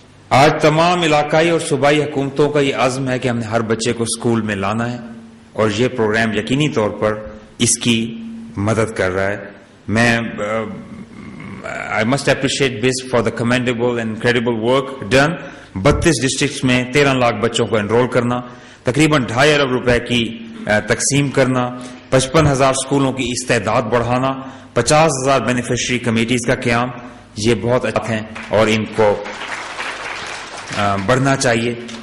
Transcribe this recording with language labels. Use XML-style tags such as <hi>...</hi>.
<ur>آج تمام علاقائی اور صوبائی حکومتوں کا یہ عزم ہے کہ ہم نے ہر بچے کو اسکول میں لانا ہے، اور یہ پروگرام یقینی طور پر اس کی مدد کر رہا ہے.</ur> <en>میں I must appreciate BISP for the commendable and incredible work done.</en> <ur>32 districts میں 13 لاکھ بچوں کو انرول کرنا، تقریباً 2.5 ارب روپے کی تقسیم کرنا، 55,000 اسکولوں کی استعداد بڑھانا، 50,000 بینیفیشری کمیٹیز کا قیام، یہ بہت اچھا ہیں اور ان کو بڑھنا چاہیے.</ur>